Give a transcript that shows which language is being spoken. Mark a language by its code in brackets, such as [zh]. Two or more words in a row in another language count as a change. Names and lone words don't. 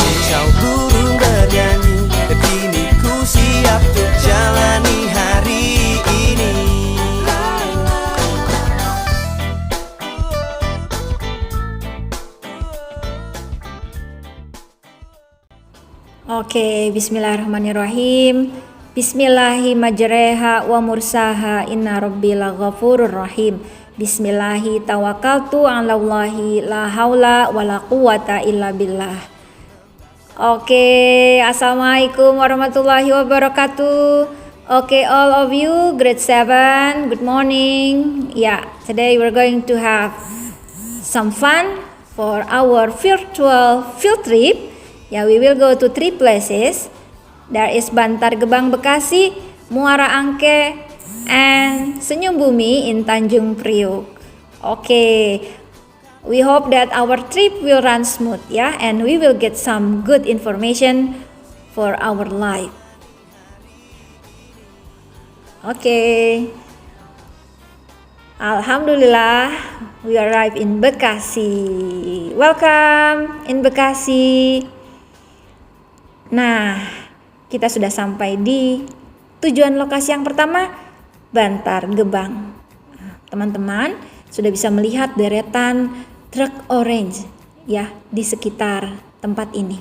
[id] Kicau burung bernyanyi, kini ku siap untuk jalani hari ini. Oke, [ar] bismillahirrahmanirrahim. بسم الله الرحمن الرحيم ومرساها إن ربي لغفور رحيم. بسم الله توكلت على الله لا حول ولا قوة إلا بالله. Oke, السلام عليكم ورحمة الله وبركاته. [en] Okay, all of you, grade 7, good morning. Yeah, today we're going to have some fun for our virtual field trip. Yeah, we will go to 3 places. There is Bantar Gebang Bekasi, Muara Angke, and Senyum Bumi in Tanjung Priok. Okay, we hope that our trip will run smooth, yeah, and we will get some good information for our life. Okay, Alhamdulillah, we arrived in Bekasi. Welcome in Bekasi. [id] Nah, kita sudah sampai di tujuan lokasi yang pertama, Bantar Gebang. Teman-teman sudah bisa melihat deretan truk orange ya di sekitar tempat ini.